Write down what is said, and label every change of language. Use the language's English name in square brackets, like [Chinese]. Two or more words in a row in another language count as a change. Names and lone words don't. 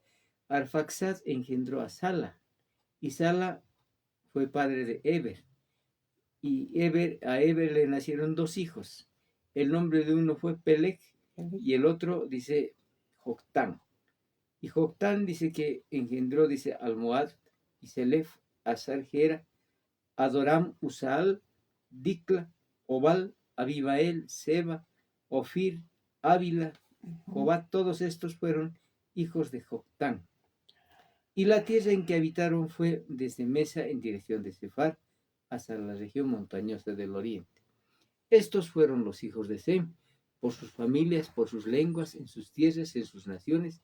[Spanish] Arfaxad engendró a Sala, y Sala fue padre de Eber. Y a Eber le nacieron 2 hijos. El nombre de uno fue Peleg, y el otro dice Joctán. Y Joctán dice que engendró, dice, Almohad, y Selef, Asargera, Adoram, Usaal, Dicla, Obal, Abimael, Seba, Ofir, Ávila, Jobat. Todos estos fueron hijos de Joctán. Y la tierra en que habitaron fue desde Mesa en dirección de Sefar hasta la región montañosa del oriente. Estos fueron los hijos de Sem, por sus familias, por sus lenguas, en sus tierras, en sus naciones.